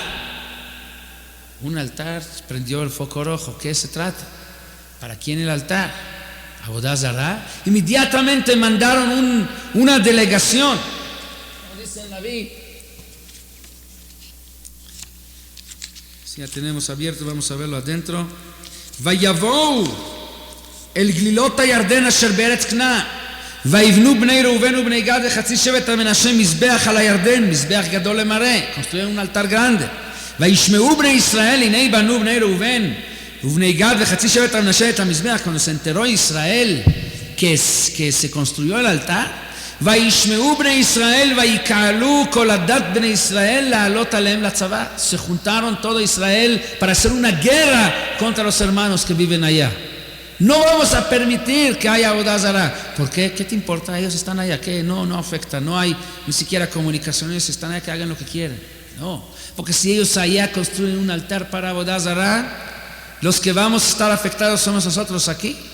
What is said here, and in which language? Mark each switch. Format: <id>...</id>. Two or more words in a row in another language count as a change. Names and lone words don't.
<es>Un altar, prendió el foco rojo. ¿Qué se trata? ¿Para quién el altar?</es> <he>עבודה זרה.</he> <es>Inmediatamente mandaron una delegación. Como dice el Naví. Si ya tenemos abierto, vamos a verlo adentro.</es> <he>ויבואו אל גלילות הירדן אשר בארץ כנען ויבנו בני ראובן ובני גד וחצי שבט המנשה מזבח על הירדן מזבח גדול למראה</he> <es>construyeron un altar grande</es> <he>וישמעו בני ישראל הנה בנו בני ראובן ובני גד וחצי שבט המנשה את המזבח</he> <es>cuando se enteró Israel que se construyó el altar</es> <he>וישמעו בני ישראל ויקהלו כל הדת בני ישראל לעלות עליהם לצבא.</he> <es>Se juntaron todo Israel para hacer una guerra contra los hermanos que viven allá. No vamos a permitir que haya</es> <he>עבודה זרה.</he> <es>¿Por qué? ¿Qué te importa? Ellos están allá. ¿Qué? No afecta. No hay ni siquiera comunicación. Ellos están allá, que hagan lo que quieren. No. Porque si ellos allá construyen un altar para</es> <he>עבודה זרה,</he> <es>los que vamos a estar afectados somos nosotros aquí.</es>